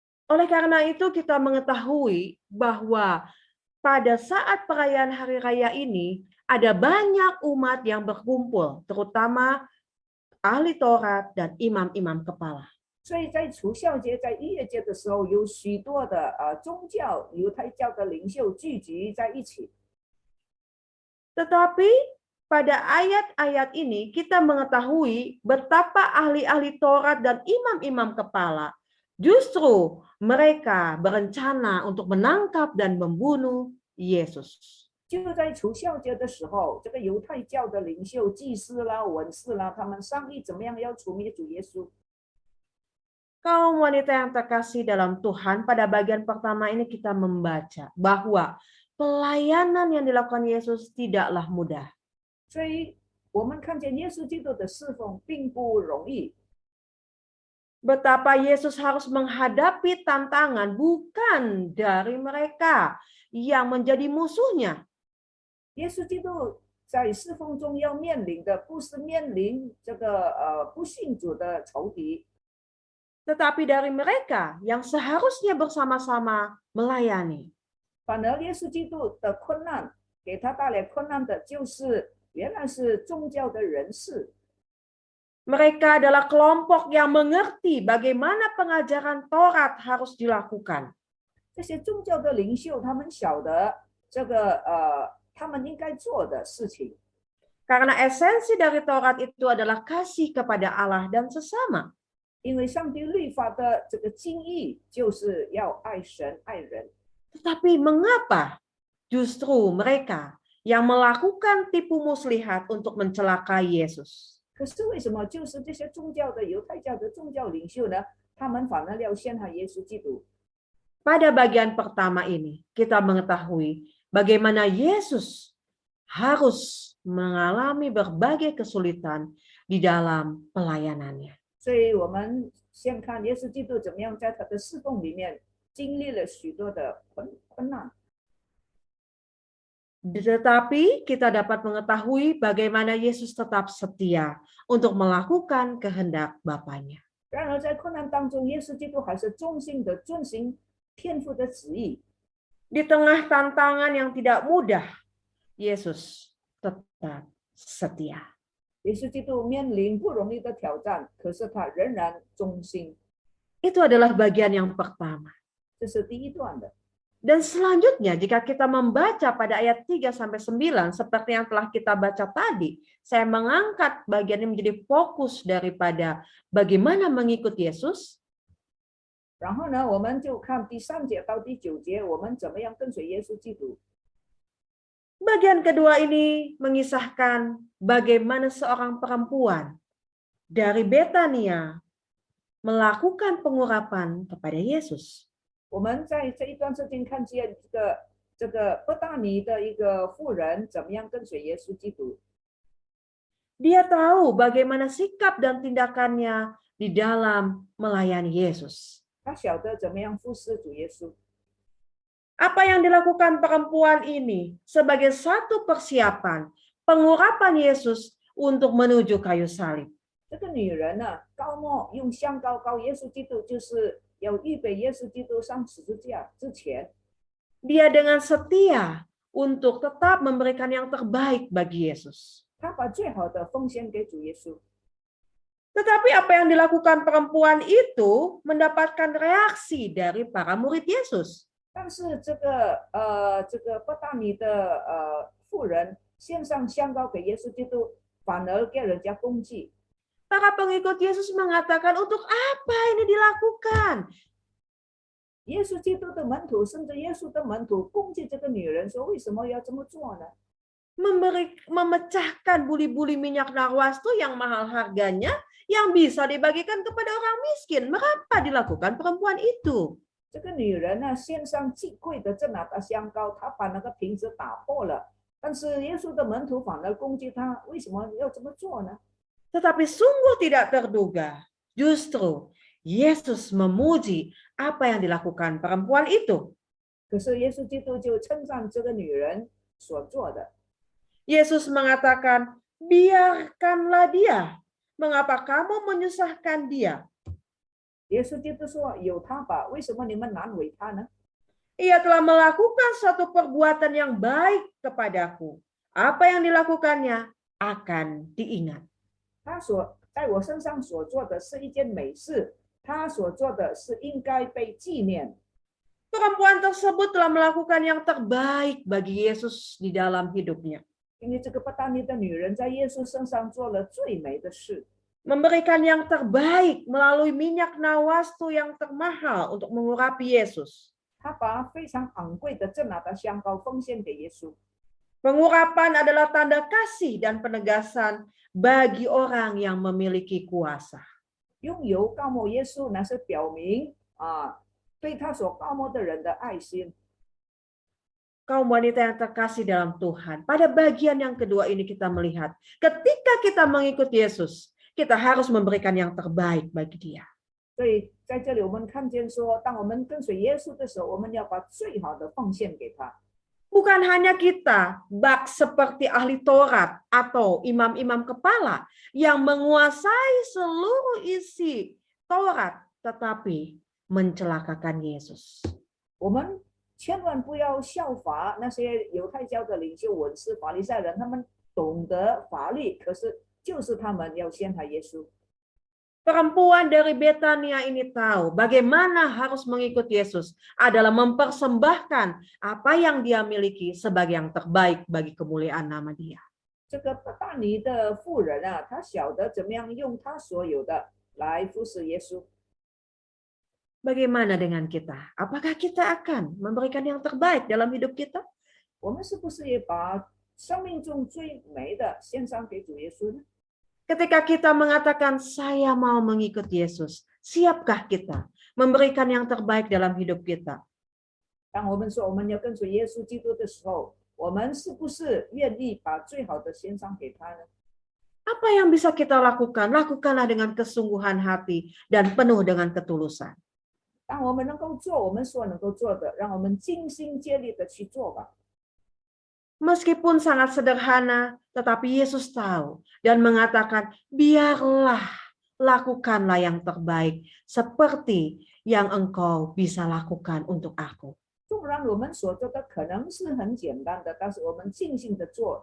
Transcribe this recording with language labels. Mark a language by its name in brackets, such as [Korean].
[Indonesian] Oleh karena itu kita mengetahui bahwa pada saat perayaan hari raya ini ada banyak umat yang berkumpul, terutama ahli Taurat dan imam-imam kepala. [Chinese] 所以在除孝节、在逾越节的时候，有许多的宗教、犹太教的领袖聚集在一起。 [Indonesian] Tetapi pada ayat-ayat ini kita mengetahui betapa ahli-ahli Taurat dan imam-imam kepala justru mereka berencana untuk menangkap dan membunuh Yesus. [Chinese] 就在除孝节的时候，这个犹太教的领袖、祭司啦、文士啦，他们商议怎么样要除灭主耶稣。 [Indonesian] Kaum wanita yang terkasih dalam Tuhan, pada bagian pertama ini kita membaca bahwa pelayanan yang dilakukan Yesus tidaklah mudah. [Chinese] 所以我们看见耶稣基督的侍奉并不容易。 [Indonesian] Betapa Yesus harus menghadapi tantangan bukan dari mereka yang menjadi musuhnya. [Chinese] 耶稣基督在侍奉中要面临的，不是面临这个不信主的仇敌， [Indonesian] Tetapi dari mereka yang seharusnya bersama-sama melayani. [Chinese] 反而耶稣基督的困难，给他带来困难的就是原来是宗教的人士。 [Indonesian] Mereka adalah kelompok yang mengerti bagaimana pengajaran Taurat harus dilakukan. [Chinese] 这些宗教的领袖，他们晓得这个他们应该做的事情。 [Indonesian] Karena esensi dari Taurat itu adalah kasih kepada Allah dan sesama. [Chinese] 因为上帝律法的这个精义就是要爱神爱人。 [Indonesian] Tetapi mengapa justru mereka yang melakukan tipu muslihat untuk mencelakai Yesus? [Chinese] 可是为什么就是这些宗教的犹太教的宗教领袖呢？他们反而要陷害耶稣基督。 [Indonesian] Pada bagian pertama ini kita mengetahui bagaimana Yesus harus mengalami berbagai kesulitan di dalam pelayanannya. [Chinese] 所以我们先看耶稣基督怎么样在他的侍奉里面经历了许多的困难。 [Indonesian] Tetapi kita dapat mengetahui bagaimana Yesus tetap setia untuk melakukan kehendak Bapanya. [Chinese] 然而在困难当中，耶稣基督还是忠心的遵行天父的旨意。 [Indonesian] Di tengah tantangan yang tidak mudah, Yesus tetap setia. [Chinese] 耶稣基督面临不容易的挑战，可是他仍然忠心。 [Indonesian] Itu adalah bagian yang pertama. [Chinese] 这是第一段的。 [Indonesian] Dan selanjutnya jika kita membaca pada ayat 3-9 seperti yang telah kita baca tadi, saya mengangkat bagian ini menjadi fokus daripada bagaimana mengikut Yesus. [Chinese] 然后呢，我们就看第3节到第9节，我们怎么样跟随耶稣基督。 [Indonesian] Bagian kedua ini mengisahkan bagaimana seorang perempuan dari Betania melakukan pengurapan kepada Yesus. [Chinese] 我们在这一段时间看见这个伯大尼的一个妇人怎么样跟随耶稣基督。 [Indonesian] Dia tahu bagaimana sikap dan tindakannya di dalam melayani Yesus. [Chinese] 他晓得怎么样服侍主耶稣。 [Indonesian] Apa yang dilakukan perempuan ini sebagai satu persiapan pengurapan Yesus untuk menuju kayu salib. [Chinese] 这个女人呢，高抹用香膏膏耶稣基督，就是要预备耶稣基督上十字架之前， [Indonesian] Dia dengan setia untuk tetap memberikan yang terbaik bagi Yesus. [Chinese] 她把最好的奉献给主耶稣。 [Indonesian] Tetapi apa yang dilakukan perempuan itu mendapatkan reaksi dari para murid Yesus. [Chinese] 但是这个伯大尼的妇人献上香膏给耶稣基督，反而给人家攻击。 [Indonesian] Para pengikut Yesus mengatakan, untuk apa ini dilakukan? [Chinese] 耶稣基督的门徒，甚至耶稣的门徒攻击这个女人，说为什么要这么做呢？ [Indonesian] Memecahkan buli-buli minyak narwastu yang mahal harganya yang bisa dibagikan kepada orang miskin. Mengapa dilakukan perempuan itu? [Chinese] 这个女人呢，献上极贵的这拿的香膏，她把那个瓶子打破了，但是耶稣的门徒反而攻击她，为什么要这么做呢？ [Indonesian] Tetapi sungguh tidak terduga, justru Yesus memuji apa yang dilakukan perempuan itu. [Chinese] 可是耶稣基督就称赞这个女人所做的。 [Indonesian] Yesus mengatakan, biarkanlah dia. Mengapa kamu menyusahkan dia? [Chinese] 耶稣基督说：“有他吧，为什么你们难为他呢？ [Indonesian] Ia telah melakukan suatu perbuatan yang baik kepadaku. Apa yang dilakukannya akan diingat. [Chinese] 他在我身上所做的是一件美事，他所做的是应该被纪念。 [Indonesian] Perempuan tersebut telah melakukan yang terbaik bagi Yesus di dalam hidupnya. [Chinese] 因为这个不丹尼的女人在耶稣身上做了最美的事， [Indonesian] Memberikan yang terbaik melalui minyak nawastu yang termahal untuk mengurapi Yesus. [Chinese] 她把非常昂贵的正拿的香膏奉献给耶稣。 [Indonesian] Pengurapan adalah tanda kasih dan penegasan bagi orang yang memiliki kuasa. [Chinese] 用油膏抹耶稣，那是表明对他所膏抹的人的爱心。 [Indonesian] Kaum wanita yang terkasih dalam Tuhan, pada bagian yang kedua ini kita melihat, ketika kita mengikuti Yesus, kita harus memberikan yang terbaik bagi Dia. [Chinese] 所以在这里我们看见说，当我们跟随耶稣的时候，我们要把最好的奉献给他。 [Indonesian] Bukan hanya kita, bak seperti ahli Taurat atau imam-imam kepala yang menguasai seluruh isi Taurat, tetapi mencelakakan Yesus. [Chinese] 我们千万不要效法那些犹太教的领袖、文士、法利赛人，他们懂得法律，可是就是他们要陷害耶稣。 [Indonesian] Perempuan dari Betania ini tahu bagaimana harus mengikuti Yesus adalah mempersembahkan apa yang dia miliki sebagai yang terbaik bagi kemuliaan nama Dia. [Chinese] 这个不大尼的妇人啊，她晓得怎么样用她所有的来服侍耶稣。 [Indonesian] Bagaimana dengan kita? Apakah kita akan memberikan yang terbaik dalam hidup kita? [Chinese] 我们是不是也把生命中最美的献上给主耶稣呢？ [Indonesian] Ketika kita mengatakan saya mau mengikut Yesus, siapkah kita memberikan yang terbaik dalam hidup kita? [Chinese] 当我们说我们要跟随耶稣基督的时候，我们是不是愿意把最好的献上给他呢？ [Indonesian] Apa yang bisa kita lakukan? Lakukanlah dengan kesungguhan hati dan penuh dengan ketulusan. [Chinese] 当我们能够做我们所能够做的，让我们尽心竭力的去做吧。 [Indonesian] Meskipun sangat sederhana, tetapi Yesus tahu dan mengatakan, biarlah lakukanlah yang terbaik seperti yang engkau bisa lakukan untuk aku. [Chinese] 纵然我们所做的可能是很简单的，但是我们尽心的做。